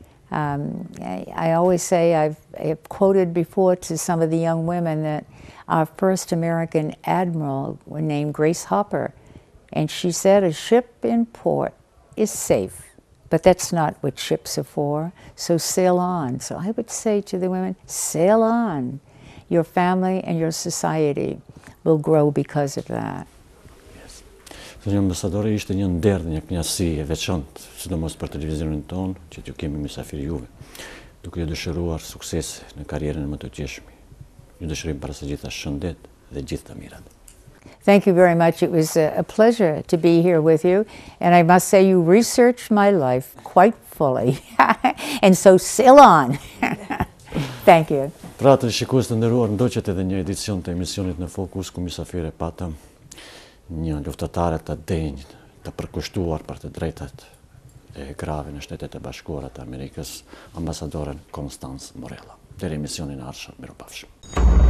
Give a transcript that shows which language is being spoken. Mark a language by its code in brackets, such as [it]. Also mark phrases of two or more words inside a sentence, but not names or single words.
[en] I always say, I've quoted before to some of the young women that our first American admiral was named Grace Hopper, and she said, a ship in port is safe, but that's not what ships are for, so sail on. So I would say to the women, sail on. Your family and your society will grow because of that. Yes. [sq] Zënja ambasadore, ishte një nder, një kënaqësi e veçantë, sidomos për televizionin tonë, që t'ju kemi mysafir juve, duke ju dëshiruar sukses në karrierën më të qeshme. Ju dëshirojmë para së gjitha shëndet dhe gjithë të mirat. [en] Thank you very much. It was a pleasure to be here with you, and I must say you researched my life quite fully, and so sail on. Thank you. [sq] Pra të shikues të nderuar, ndoqet edhe një edicion të emisionit në Fokus, ku mysafire patëm një luftatare të denjë, të përkushtuar për të drejtat e grave në Shtetet e Bashkuara të Amerikës, ambasadoren Constance Morella. Deri emisionin e ardhshëm, mirupafshim.